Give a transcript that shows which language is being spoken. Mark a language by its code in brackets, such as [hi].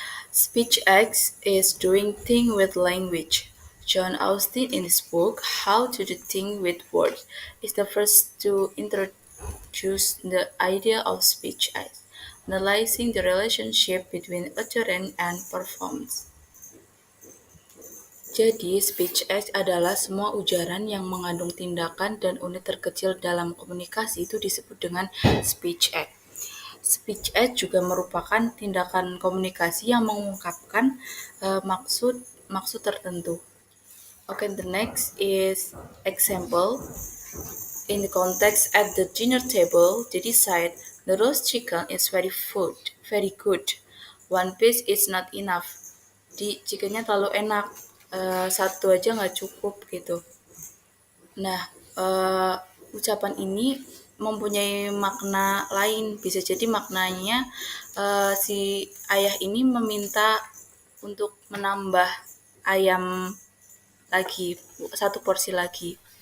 [en] Speech acts is doing thing with language. John Austin in his book How to Do Thing with Words is the first to introduce the idea of speech acts, analyzing the relationship between utterance and performance. [id] Jadi, speech act adalah semua ujaran yang mengandung tindakan dan unit terkecil dalam komunikasi itu disebut dengan speech act. Speech act juga merupakan tindakan komunikasi yang mengungkapkan maksud tertentu. [en] Okay, the next is example. In the context at the dinner table, they decide the roast chicken is very good. One piece is not enough. [id] Di chickennya terlalu enak, satu aja nggak cukup gitu. Nah, ucapan ini mempunyai makna lain. Bisa jadi maknanya si ayah ini meminta untuk menambah ayam lagi, satu porsi lagi.